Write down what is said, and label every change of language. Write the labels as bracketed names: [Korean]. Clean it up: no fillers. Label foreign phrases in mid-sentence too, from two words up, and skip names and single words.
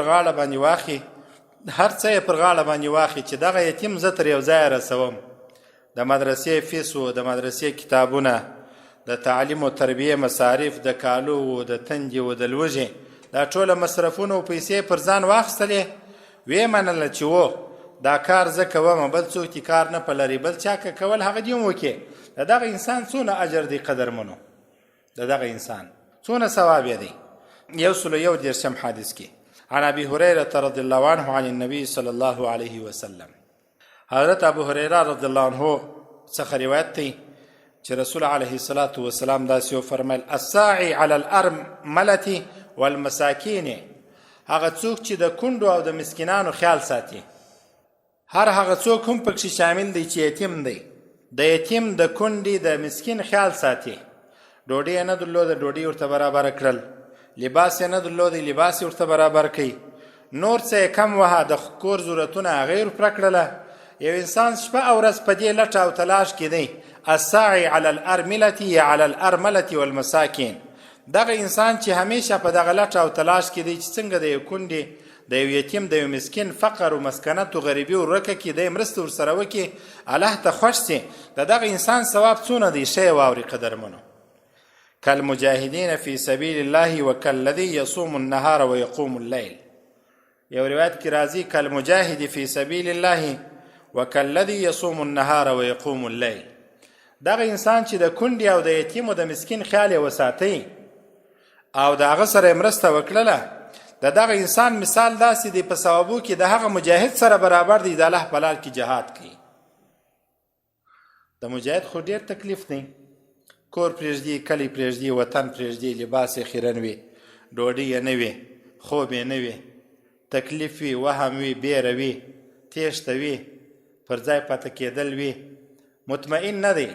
[Pashto] غاړه باندې واخي، هر څه یې پر غاړه باندې واخي چې دغه یتیم زه تر یو ځایه رسوم، د مدرسې فیس و د مدرسې کتابونه، د تعلیم و تربیه مصارف، د کالو و د تندې و د لوږې، دا ټوله مصرفونه او پیسې پر ځان واخیستلې، ویې منله چې و دا کار زه کوم، بل څوک دې کار نه پلري، بل چا که کول هغه دې هم وکړې. د دغه انسان څونه اجر دی قدرمنو، د دغه انسان څونه ثواب یې دی. [Arabic] 131 [Pashto] حدیث کې [Arabic] عن ابي هريره رضي الله عنه عن النبي صلى الله عليه وسلم. [Pashto] حضرت ابو هريره [Arabic] رضی الله عنه [Pashto] څخه روایت دی چې رسول [Arabic] علیه الصلاة والسلام [Pashto] داسې وفرمیل: [Arabic] الساعي على الارملة والمساکین، [Pashto] هغه څوک چې د کونډو او د مسکینانو خیال ساتي. هر هغه څوک هم پکې شامل دی چې یتیم دی. د یتیم، د کونډې، د مسکین خیال ساتي. ډوډۍ یې نه درلوده، ډوډۍ ورته برابر کړل. لباس یې نه درلوده، لباس یې ورته برابر کړي. نور څه یې کم وه، د کور ضرورتونه هغه یې ورپوره کړله. یو انسان شپه او ورځ په دې لټه او تلاش کې دی. [Arabic] الساعي على الارملة یا على الارملة والمساکین، [Pashto] دغه انسان چې همیشه په دغه لټه او تلاش کې دی چې څنګه د یو کونډې، د یو یتیم، د یو مسکین فقر و مسکنت و غریبي ورکه کړي، دی مرسته ورسره وکړي، الله ته خوښ شي. د دغه انسان ثواب څونه دی؟ ښه یې واورئ قدرمنو. [Arabic] کالمجاهدین فی سبیل الله وکالذی یصوم النهار ویقوم الليل. [Pashto] یو روایت کې راځي [Arabic] کالمجاهد فی سبیل الله وکالذی یصوم النهار ویقوم الليل. [Pashto] دغه انسان چې د کونډې او د یتیم او د مسکین خیال یې وساتئ او د هغه سره یې مرسته وکړله، د دغه انسان مثال داسې دی په ثوابو کې د هغه مجاهد سره برابر دی د الله په لار کې جهاد کوي. د مجاهد خو ډېر تکلیف دی، کور پرېږدي، کلی پرېږدي، وطن پرېږدي، لباس یې خیرن وي، ډوډۍ یې نه وي، خوب یې نه وي، تکلیف وي، وهم وي، بیره وي، تیښته وي، پر ځای پاته کېدل وي، مطمئن نه دی.